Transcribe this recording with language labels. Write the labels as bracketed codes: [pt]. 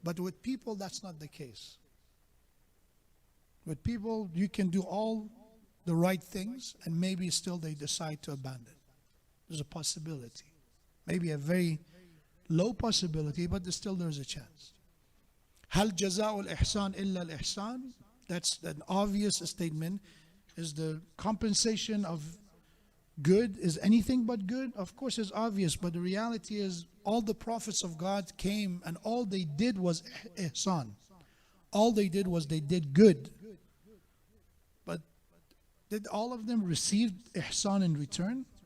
[en] But with people, that's not the case. With people, you can do all the right things and maybe still they decide to abandon. There's a possibility. Maybe a very low possibility, but there's a chance. [ar] هل جزاء الإحسان إلا الإحسان? [en] That's an obvious statement. Is the compensation of good is anything but good? Of course it's obvious, but the reality is all the prophets of God came and all they did was ihsan. All they did was they did good. But did all of them receive ihsan in return?